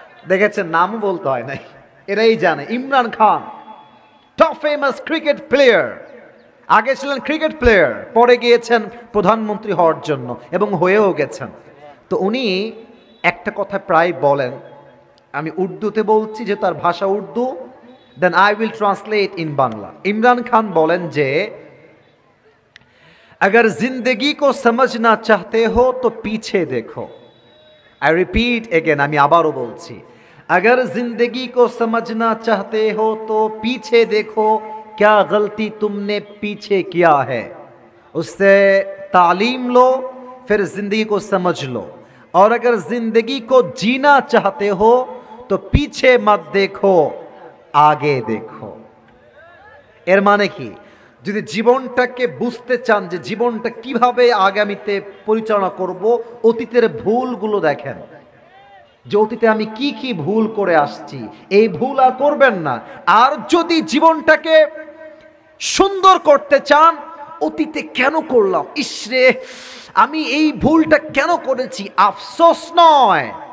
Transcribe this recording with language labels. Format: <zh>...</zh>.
<bn>দেখেছেন, নামও বলতে হয় নাই, এরাই জানে। Imran Khan, top famous cricket player, আগে ছিলেন ক্রিকেট প্লেয়ার, পরে গিয়েছেন প্রধানমন্ত্রী হওয়ার জন্য এবং হয়েও গেছেন। তো উনি একটা কথা প্রায় বলেন, আমি উর্দুতে বলছি যে তার ভাষা Urdu,</bn> <en>Then I will translate in Bangla.</en> <bn>Imran Khan বলেন যে</bn> <hi>अगर जिंदगी को समझना चाहते हो तो पीछे देखो।</hi> <en>I repeat again,</en> <bn>আমি আবারও বলছি,</bn> <hi>अगर जिंदगी को समझना चाहते हो तो पीछे देखो, क्या गलती तुमने पीछे किया है, उससे तालीम लो, फिर जिंदगी को समझ लो। और अगर जिंदगी को जीना चाहते हो तो पीछे मत देखो, आगे देखो।</hi> <bn>এর মানে কি? যদি জীবনটাকে বুঝতে চান যে জীবনটা কিভাবে আগামীতে পরিচালনা করব, অতীতের ভুলগুলো দেখেন। যে অতীতে আমি কি কি ভুল করে আসছি, এই ভুল আর করবেন না। আর যদি জীবনটাকে সুন্দর করতে চান, অতীতে কেন করলাম, ইসরে আমি এই ভুলটা কেন করেছি, আফসোস নয়।</bn>